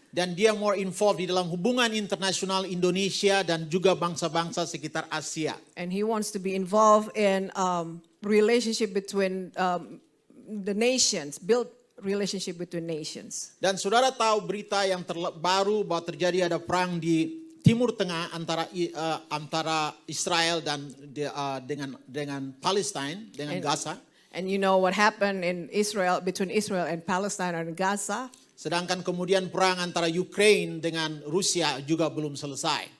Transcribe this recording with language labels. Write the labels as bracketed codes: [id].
[id] Dan dia [en] more involved [id] di dalam hubungan internasional Indonesia dan juga bangsa-bangsa sekitar Asia. [en] And he wants to be involved in relationship between the nations, build relationship between nations. [id] Dan saudara tahu berita yang baru bahwa terjadi ada perang di Timur Tengah antara Israel dan dengan Palestina, dengan Gaza. [en] And you know what happened in Israel, between Israel and Palestine and Gaza. [id] Sedangkan kemudian perang antara Ukraine dengan Rusia juga belum selesai.